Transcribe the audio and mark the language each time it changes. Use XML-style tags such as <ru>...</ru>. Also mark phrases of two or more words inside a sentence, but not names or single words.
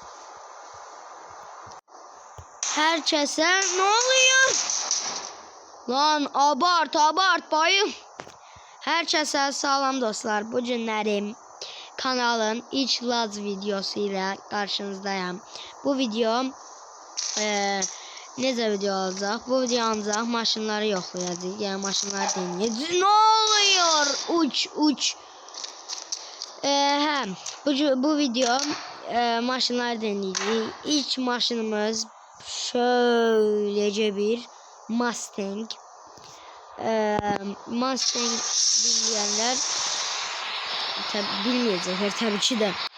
<tr>Herkese ne oluyor? Lan abart bayım.</tr> <az>Herkese salam dostlar.</az> <tr>Bu günlərim kanalın ilk Laz videosu ile karşınızdayım.</tr> <az>Bu video necə video olacaq? Bu video ancaq maşınları yoxlayacaq. Yəni maşınları deneyəcək.</az> <tr>Ne oluyor? Uç.</tr> <az>Bu video maşınları deneyəcək.</az> <tr>İlk maşınımız şöylece bir Mustang. Mustang bilmeyenler bilmeyecekler tabii ki de.</tr>